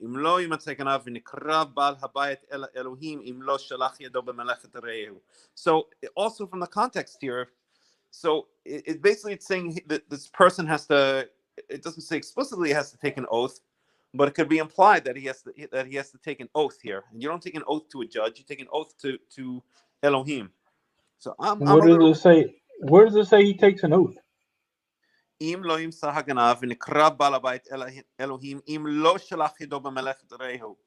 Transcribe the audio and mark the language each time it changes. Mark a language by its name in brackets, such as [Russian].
[Hebrew] אם לא ימצא גנב ונקרב בעל הבית אלא אלוהים, אם לא שלח ידו במלאכת רעהו. [English] So also from the context here, so it basically it's saying that this person has to, it doesn't say explicitly he has to take an oath, but it could be implied that he has to take an oath here. And you don't take an oath to a judge, you take an oath to Elohim. So Where does it say he takes an oath? [Hebrew] אם לא ימצא הגנב ונקרב בעל הבית אלוהים, אם לא שלח ידו במלאכת רעהו.